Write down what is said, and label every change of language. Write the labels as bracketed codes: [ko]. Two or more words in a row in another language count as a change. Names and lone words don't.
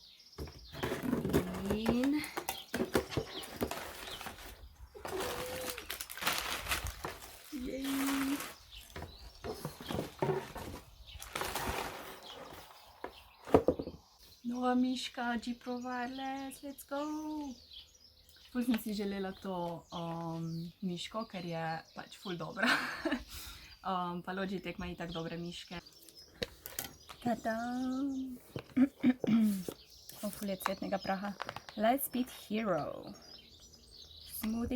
[sl] In nova miška G-Pro Wireless, [en] let's go! [sl] Ful sem si želela to miško, ker je pač ful dobra. Pa Logitech ima itak dobre miške. Tadam! Ful je cvetnega praha. [en] Lightspeed Hero. Smoothing.